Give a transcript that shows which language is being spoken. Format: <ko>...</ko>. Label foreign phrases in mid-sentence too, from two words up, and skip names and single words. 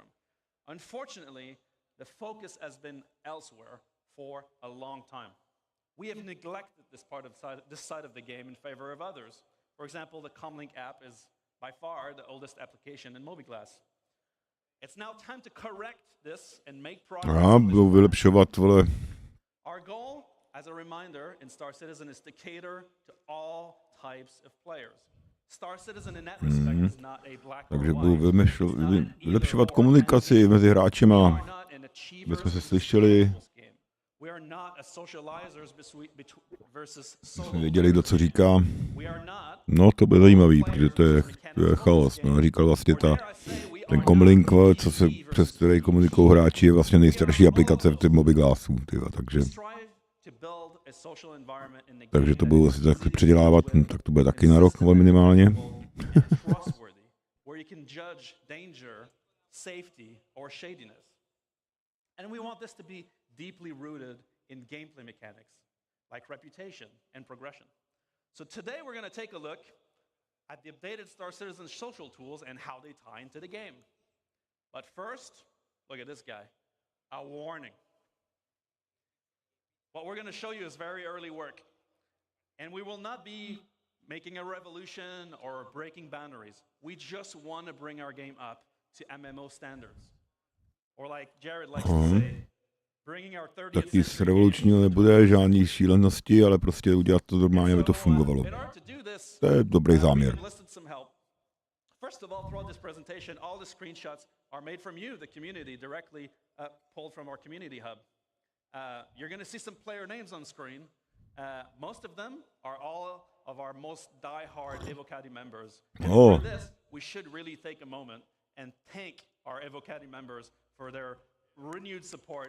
<en>Unfortunately, the focus has been elsewhere for a long time. We have neglected this side of the game in favor of others. For example, the Comlink app is by far the oldest application in MobiGlass. It's now time to correct this and make progress.</en> <cs>Budou vylepšovat, vole.</cs> <en>Our goal, as a reminder, in Star Citizen is to cater to all types of players. Star Citizen in that respect is not a black or</en> <cs>Takže</cs> <en>white.</en> <cs>budou vylepšovat komunikaci mezi hráčima, aby jsme se slyšeli,</cs> <en>We are not a socializers versus</en> <cs>jsme věděli, kdo co říká. No, to bude zajímavý, protože to je chaos. No, říkal vlastně ten Comlink, přes který komunikují hráči, je vlastně nejstarší aplikace v těch MobiGlassu, takže to budou asi takhle předělávat, tak to bude taky na rok minimálně.</cs> <en>Deeply rooted in gameplay mechanics, like reputation and progression. So today we're going to take a look at the updated Star Citizen social tools and how they tie into the game. But first, look at this guy, a warning. What we're going to show you is very early work, and we will not be making a revolution or breaking boundaries. We just want to bring our game up to MMO standards. Or like Jared likes to say,</en> <cs>Tak nic revolučního nebude, žádný šílenosti, ale prostě udělat to normálně, aby to fungovalo. To je dobrý záměr.</cs> <en>First of all, throughout this presentation, all the screenshots are made from you, the community, directly pulled from our community hub. You're going to see some player names on screen. Most of them are all of our most die-hard Evocati members. And for this, we should really take a moment and thank our Evocati members for their renewed support.</en>